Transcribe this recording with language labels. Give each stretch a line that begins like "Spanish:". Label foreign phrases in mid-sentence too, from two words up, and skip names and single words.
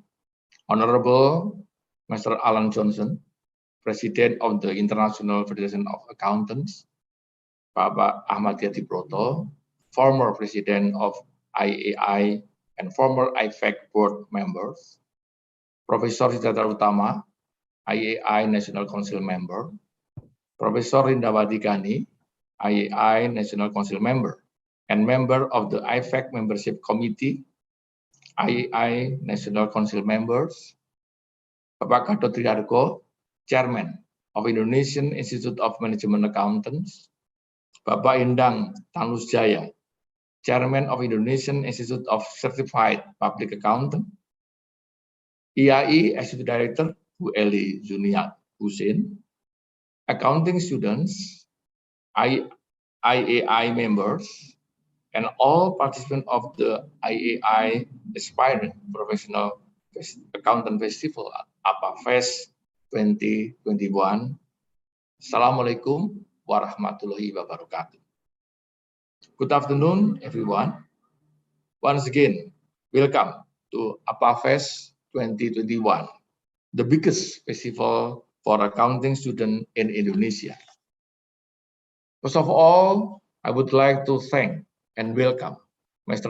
English: Honorable Mr. Alan Johnson, President of the International Federation of Accountants, Bapak Ahmad Yati Broto, former President of IAI and former IFAC board members, Professor Sidharta Utama, IAI National Council member, Professor Rindawati Gani, IAI National Council member, and member of the IFAC Membership Committee, IAI National Council members, Bapak Gatot Trihargo, Chairman of Indonesian Institute of Management Accountants, Bapak Indang Tanusjaya, Chairman of Indonesian Institute of Certified Public Accountant, IAI Executive Director Bu Eli Zuniat Husin, accounting students, IAI members, and all participants of the IAI Aspiring Professional Accountant Festival APAFest 2021.
Arabic: السلام عليكم ورحمة الله وبركاته.
English: Good afternoon, everyone. Once again, welcome to APAFest 2021, the biggest festival for accounting students in Indonesia. First of all, I would like to thank and welcome Mr.